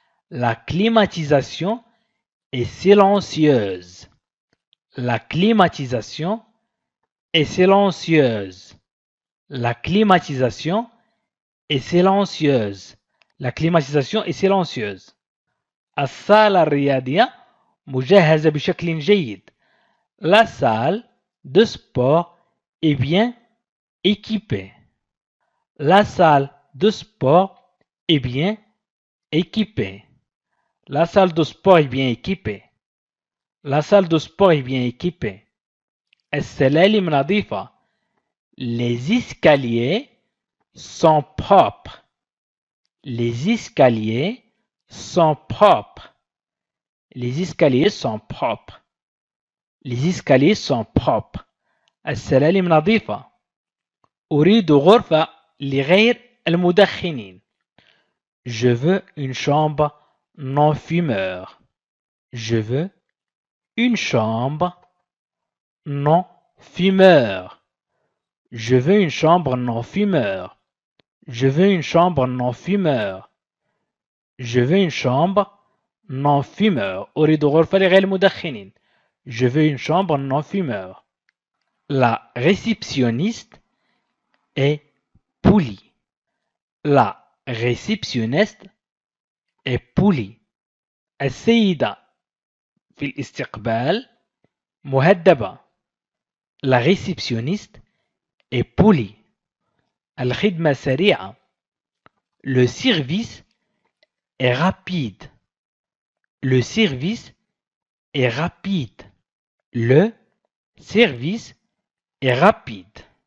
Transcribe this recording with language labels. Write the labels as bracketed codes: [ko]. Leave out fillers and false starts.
[fr] La climatisation est silencieuse. La climatisation est silencieuse. La climatisation est silencieuse. La climatisation est silencieuse. [ar] الصالة الرياضية مجهزة بشكل جيد. [fr] La salle de sport est bien équipée. La salle de sport est bien équipée. La salle de sport est bien équipée. La salle de sport est bien équipée. [ar] السلالم نظيفة. [fr] Les escaliers sont propres. Les escaliers sont propres. Les escaliers sont propres. Les escaliers sont propres. [ar] السلالم نظيفة. أريد غرفة لغير المدخنين. [fr] Je veux une chambre non fumeur. Je veux une chambre non fumeur. Je veux une chambre non fumeur. Je veux une chambre non fumeur. Je veux une chambre non fumeur. [ar] أريد غرفة لغير المدخنين. [fr] Je veux une chambre non fumeur. La réceptionniste est polie. La réceptionniste est polie. [ar] السيدة في الاستقبال مهذبة. [fr] La réceptionniste est polie. [ar] الخدمة سريعة. [fr] Le service est rapide. Le service est rapide. Le service est rapide.